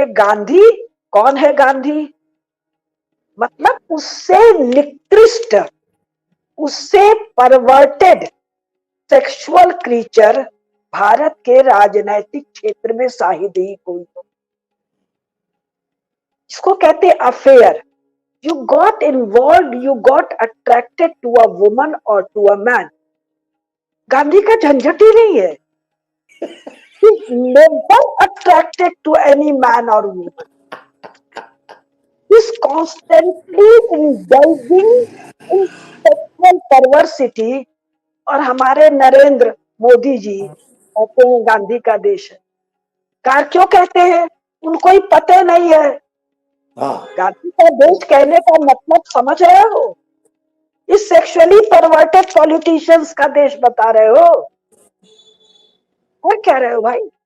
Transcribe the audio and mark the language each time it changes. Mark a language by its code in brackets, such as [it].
[hi] एक गांधी कौन है? गांधी मतलब उससे निकृष्ट, उससे परवर्टेड सेक्सुअल क्रीचर भारत के राजनैतिक क्षेत्र में शायद ही कोई हो। इसको कहते affair. [en] You got involved, you got attracted to a woman or to a man. [hi] Gandhi का झंझट ही नहीं है। [en] He never attracted to any man or woman. He's constantly indulging in sexual perversity. [hi] और हमारे नरेंद्र मोदी जी कहते हैं गांधी का देश है। क्यों कहते हैं? उनको ही पता नहीं है। गांधी का देश कहने का मतलब समझ रहे हो? इस सेक्सुअली परवर्टेड पॉलिटिशियंस का देश बता रहे हो? क्या कह रहे हो भाई?